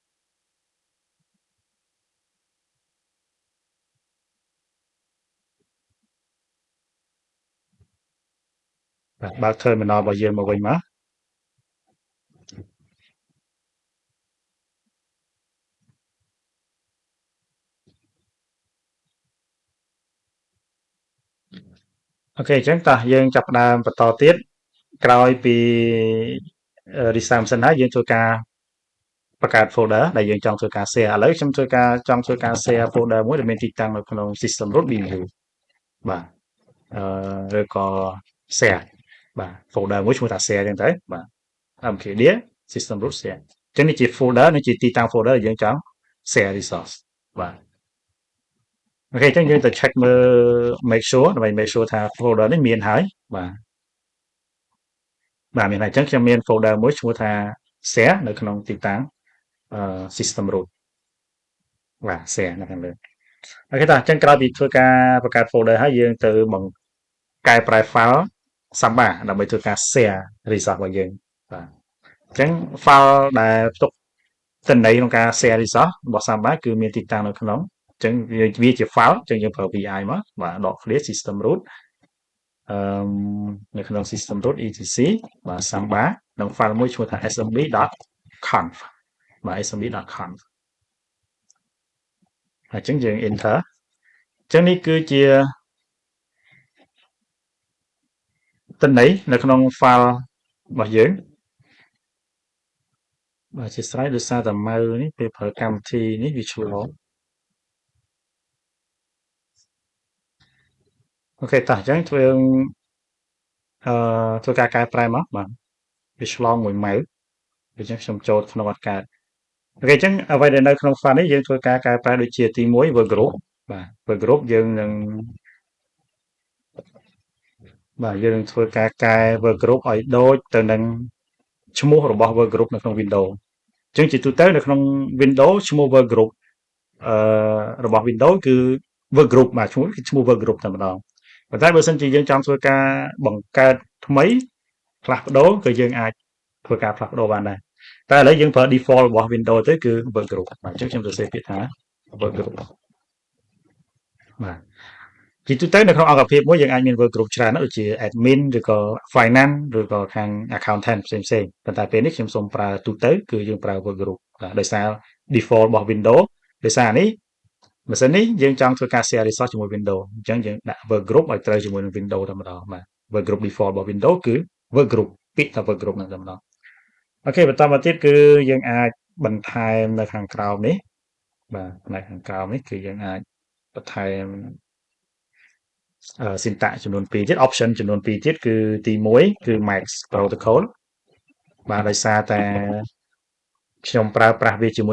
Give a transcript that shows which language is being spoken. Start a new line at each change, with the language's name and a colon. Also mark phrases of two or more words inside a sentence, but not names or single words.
Khmer: បាទបើក terminal របស់យើងមកវិញមកអូខេអញ្ចឹងតោះយើងចាប់ផ្ដើមបន្ត ទៀតក្រោយពី restart ម៉ាស៊ីនហើយយើងធ្វើការបង្កើត folder ដែលយើងចង់ធ្វើការ share ឥឡូវខ្ញុំធ្វើការចង់ធ្វើការ
English: share folder
Khmer: មួយដែលមានទីតាំងនៅក្នុង
English: system root view
Khmer: បាទឬក៏ share បាទ folder មួយឈ្មោះថា share អញ្ចឹងទៅបាទ
English: mkdir system root share
Khmer: អញ្ចឹងនេះជា folder នេះជាទីតាំង folder ដែលយើងចង់
English: share resource
Khmer: បាទអូខេអញ្ចឹងយើងទៅ check មើល
English: make sure
Khmer: ដើម្បី
English: make sure
Khmer: ថា folder នេះមានហើយ បាទមានហើយអញ្ចឹងខ្ញុំមាន folder មួយឈ្មោះថា share នៅក្នុងទីតាំង
English: system root
Khmer: បាទ share នៅខាងលើអូខេតោះអញ្ចឹង ក្រោយពីធ្វើការបង្កើត folder ហើយយើងទៅបង្កែប្រែ file Samba ដើម្បីធ្វើការ
English: share resource
Khmer: របស់យើងបាទអញ្ចឹង file ដែលផ្ទុកទិន្នន័យក្នុងការ
English: share resource
Khmer: របស់ Samba គឺមានទីតាំងនៅក្នុងអញ្ចឹងវាជា file អញ្ចឹងយើងប្រើ vi មកបាទដក
English: clear system root
Khmer: អឺនៅក្នុង
English: system root etc
Khmer: បាទ Samba និង file មួយឈ្មោះថា smb.conf បាទ smb.conf អញ្ចឹងយើង enter អញ្ចឹងនេះគឺជាទិន្នន័យនៅក្នុង file របស់យើងបាទអធិស្ឋានដោយសារតែម៉ៅនេះពេលប្រើកម្មវិធីនេះវាឆ្លង អូខេតោះអញ្ចឹងធ្វើការកែប្រែមកបាទវាឆ្លងមួយម៉ៅដូច្នេះខ្ញុំចូលក្នុងអត់កើតអូខេអញ្ចឹងអ្វីដែលនៅក្នុង file នេះយើងធ្វើការកែប្រែដូចជាទី1
English: work group
Khmer: បាទ
English: work group
Khmer: យើងនឹង ធ្វើការកែ
English: work group
Khmer: ឲ្យដូចទៅនឹងឈ្មោះរបស់
English: work group
Khmer: នៅក្នុង Windows អញ្ចឹងជាទូទៅនៅក្នុង Windows ឈ្មោះ work group អឺរបស់ Windows គឺ
English: work group
Khmer: បាទឈ្មោះគឺឈ្មោះ
English: work group
Khmer: តែម្ដងប៉ុន្តែបើសិនជាយើងចង់ធ្វើការបង្កើតថ្មីផ្លាស់ប្ដូរក៏យើងអាចធ្វើការផ្លាស់ប្ដូរបានដែរតែឥឡូវយើងប្រើ default របស់ Windows ទៅគឺ
English: work group
Khmer: បាទអញ្ចឹងខ្ញុំសរសេរពាក្យថា
English: work group
Khmer: បាទជាទូទៅនៅក្នុងអង្គភាពមួយយើងអាចមាន
English: work group
Khmer: ច្រើនដូចជា admin ឬក៏ finance ឬក៏ ខាង accountant ផ្សេងៗប៉ុន្តែពេលនេះខ្ញុំសូមប្រើទូទៅគឺយើងប្រើ
English: work group
Khmer: បាទដោយសារ default របស់ Windows ដោយសារនេះម៉ាស៊ីននេះយើងចង់ធ្វើការ
English: share resource
Khmer: ជាមួយ Windows អញ្ចឹងយើងដាក់
English: work group
Khmer: ឲ្យត្រូវជាមួយនឹង Windows តែម្ដងបាទ
English: work group default
Khmer: របស់ Windows គឺ
English: work group
Khmer: ពាក្យថា
English: work group
Khmer: ហ្នឹងតែម្ដងអូខេបន្តមកទៀតគឺយើងអាចបន្ថែមនៅខាងក្រោមនេះបាទផ្នែកខាងក្រោមនេះគឺយើងអាចបន្ថែម syntax ចំនួន2ទៀត option ចំនួន2ទៀតគឺទី1គឺ
English: Max Protocol
Khmer: បាទដោយសារតែខ្ញុំប្រើប្រាស់វាជាមួយ